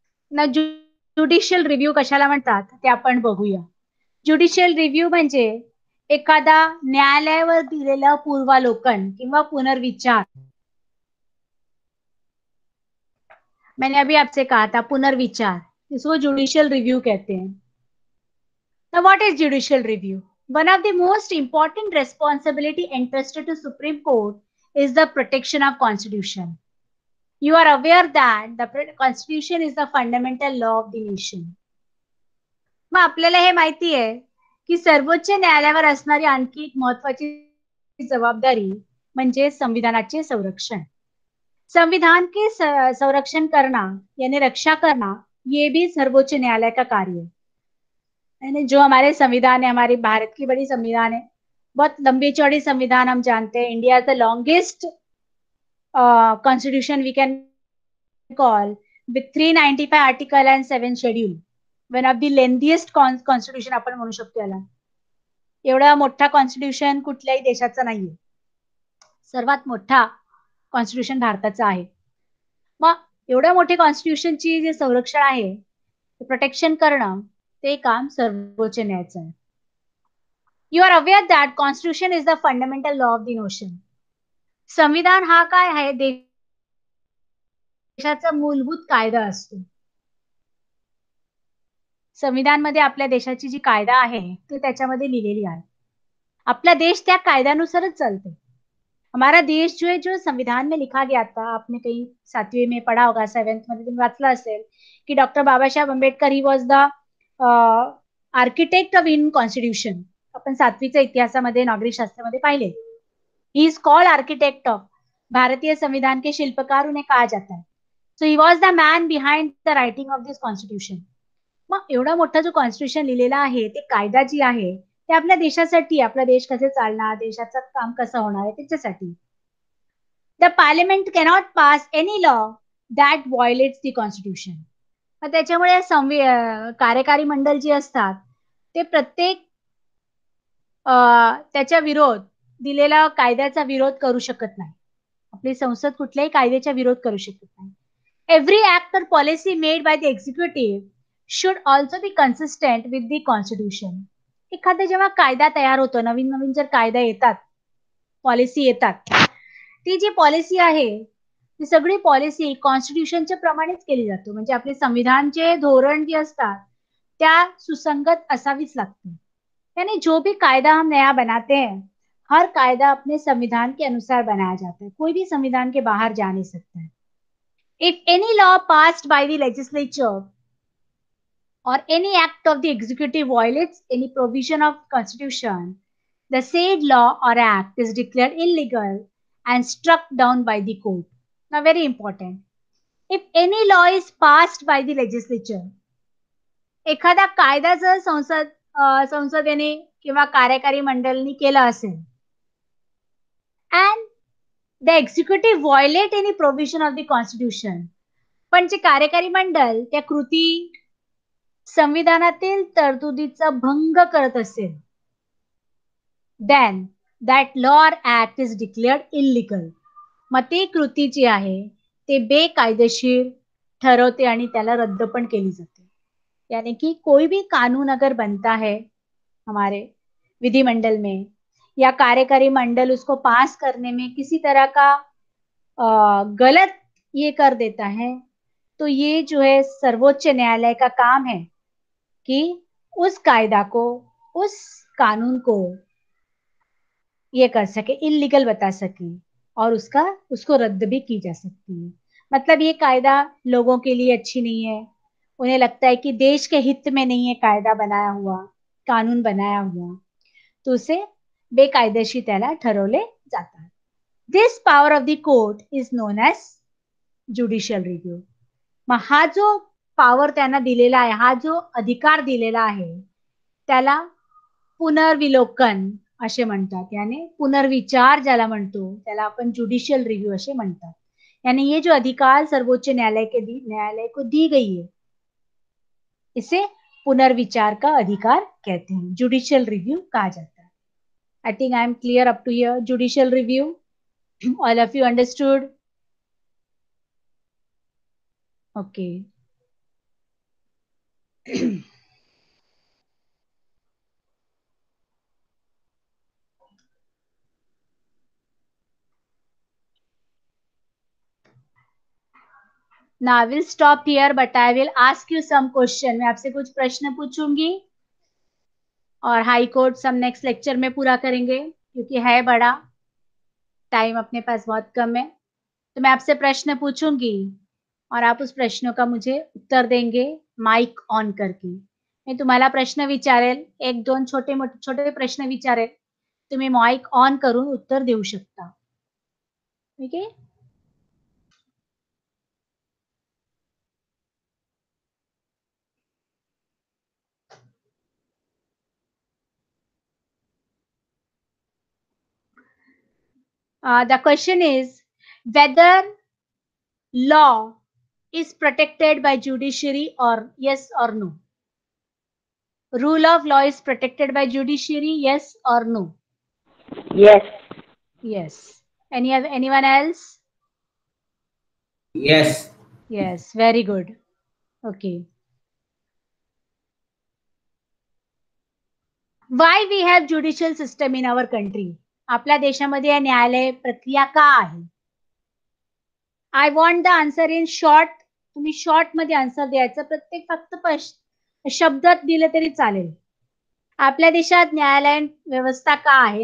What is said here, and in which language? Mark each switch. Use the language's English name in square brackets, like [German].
[Marathi] ना judicial review कशाला म्हणतात ते आपण बघूया. ज्युडिशियल रिव्ह्यू म्हणजे एखादा न्यायालयावर दिलेलं पूर्वालोकन किंवा पुनर्विचार. [Hindi] मैंने अभी आपसे कहा था पुनर्विचार, इसको जुडिशियल रिव्यू कहते हैं. [English] Now what is judicial review? One of the most important responsibility entrusted to Supreme Court is the protection of Constitution. You are aware that the Constitution is the fundamental law of the nation. [Marathi] मग आपल्याला हे माहिती आहे की सर्वोच्च न्यायालयावर असणारी आणखी एक महत्वाची जबाबदारी म्हणजे संविधानाचे संरक्षण. [Hindi] संविधान के संरक्षण करना यानी रक्षा करना, ये भी सर्वोच्च न्यायालय का कार्य है. यानी जो हमारे संविधान है, हमारी भारत की बड़ी संविधान है, बहुत लंबी चौड़ी संविधान हम जानते हैं. [English] India is the longest constitution we can call with 395 article and 7 schedule. One of the lengthiest constitution [Marathi] आपण म्हणू शकतो याला. एवढा मोठा कॉन्स्टिट्यूशन कुठल्याही देशाचा नाहीये. सर्वात मोठा कॉन्स्टिट्यूशन भारताचा आहे. मग एवढ्या मोठ्या कॉन्स्टिट्यूशनची जे संरक्षण आहे, प्रोटेक्शन करणं, ते काम सर्वोच्च न्यायालयाचं आहे. [English] You are aware that constitution is the fundamental law of the nation. [Marathi] संविधान हा काय आहे? देशाचा मूलभूत कायदा असतो. संविधानमध्ये आपल्या देशाची जी कायदा आहे ती त्याच्यामध्ये लिहिलेली आहे. आपला देश त्या कायद्यानुसारच चालतो. [Hindi] हमारा देश जो है, जो संविधान में लिखा गया था, आपने कहीं 7वीं में पढ़ा होगा, [Marathi] 7th मध्ये तुम्ही वाचलं असेल की [Hindi] doctor Babasaheb Ambedkar [English] He was the architect of in constitution. [Marathi] आपण 7वीच्या इतिहासामध्ये नागरिक शास्त्रामध्ये पाहिले. [English] He is called architect of. [Hindi] भारतीय संविधान के शिल्पकार उन्हें कहा जाता है. [English] So he was the man behind the writing of this constitution. [Marathi] मग एवढा मोठा जो कॉन्स्टिट्यूशन लिहिलेला आहे, ते कायदा जी आहे ते आपल्या देशासाठी, आपला देश कसे चालणार, देशाचं काम कसं होणार आहे त्याच्यासाठी. [English] The parliament cannot pass any law that violates the constitution. [Marathi] मग त्याच्यामुळे कार्यकारी मंडळ जी असतात ते प्रत्येक त्याच्या विरोध दिलेला कायद्याचा विरोध करू शकत नाही. आपली संसद कुठल्याही कायद्याचा विरोध करू शकत नाही. [English] Every act or policy made by the executive should also be consistent with the constitution. [Marathi] एखादा जेव्हा कायदा तयार होतो, नवीन नवीन जर कायदा येतात, पॉलिसी येतात, ती जी पॉलिसी आहे ती सगळी पॉलिसी कॉन्स्टिट्यूशनच्या प्रमाणेच केली जातो. म्हणजे आपले संविधानचे धोरण जे असतात त्या सुसंगत असावीच लागते. [Hindi] यानी जो भी कायदा हम नया बनाते हैं, हर कायदा अपने संविधान के अनुसार बनाया जाता है. कोई भी संविधान के बाहर जा नहीं सकता है. [English] If any law passed by the legislature or any act of the executive violates any provision of constitution, the said law or act is declared illegal and struck down by the court. Now very important. If any law is passed by the legislature, [Marathi] एखादा कायदा जर संसदेने किंवा कार्यकारी मंडळाने केला असेल, [English] and the executive violate any provision of the constitution, [Marathi] पण जे कार्यकारी मंडळ त्या कृती संविधानातील तरतुदीचा भंग करत असेल, [English] then that law or act is declared illegal. [Marathi] मग ती कृती जी आहे ते बेकायदेशीर ठरवते आणि त्याला रद्द पण केली जाते. [Hindi] यानी कि कोई भी कानून अगर बनता है हमारे विधिमंडल में या कार्यकारी मंडल उसको पास करने में किसी तरह का गलत ये कर देता है, तो ये जो है सर्वोच्च न्यायालय का काम है कि उस कायदा को, उस कानून को ये कर सके, इलीगल बता सके और उसको रद्द भी की जा सकती है. मतलब ये कायदा लोगों के लिए अच्छी नहीं है, उन्हें लगता है कि देश के हित में नहीं है कायदा बनाया हुआ, कानून बनाया हुआ, तो उसे बेकायदेशीर [Marathi] त्याला ठरवले जातात. [English] This power of the court is known as judicial review. [Marathi] मग हा जो पॉवर त्यांना दिलेला आहे, हा जो अधिकार दिलेला आहे, त्याला पुनर्विलोकन असे म्हणतात. यानी पुनर्विचार ज्याला म्हणतो त्याला आपण जुडिशियल रिव्यू असे म्हणतात. [Hindi] यानी ये जो अधिकार सर्वोच्च न्यायालय को दी गई है, इसे पुनर्विचार का अधिकार कहते हैं, जुडिशियल रिव्यू कहा जाता है. [English] I think I am clear up to here. Judicial review, all of you understood? Okay. Now I will stop here, but I will ask you some question. [Hindi] मैं आपसे कुछ प्रश्न पूछूंगी और हाई कोर्ट सब नेक्स्ट लेक्चर में पूरा करेंगे क्योंकि है बड़ा, टाइम अपने पास बहुत कम है. तो मैं आपसे प्रश्न पूछूंगी और आप उस प्रश्नों का मुझे उत्तर देंगे माइक ऑन करके. [Marathi] मी तुम्हाला प्रश्न विचारेल, एक दोन छोटे प्रश्न विचारेल, तुम्ही माइक ऑन करून उत्तर देऊ शकता. ठीक आहे? [English] The question is whether law is protected by judiciary or yes or no. Rule of law is protected by judiciary, yes or no? Yes. Yes. Anyone else? Yes. Yes, very good. Okay. Why we have judicial system in our country? [Marathi] आपल्या देशामध्ये न्यायालय प्रक्रिया का आहे? [English] I want the answer in short. [Marathi] तुम्ही short मध्ये answer द्यायचं. प्रत्येक फक्त शब्दात दिले तरी चालेल. आपल्या देशात न्यायालय व्यवस्था का आहे?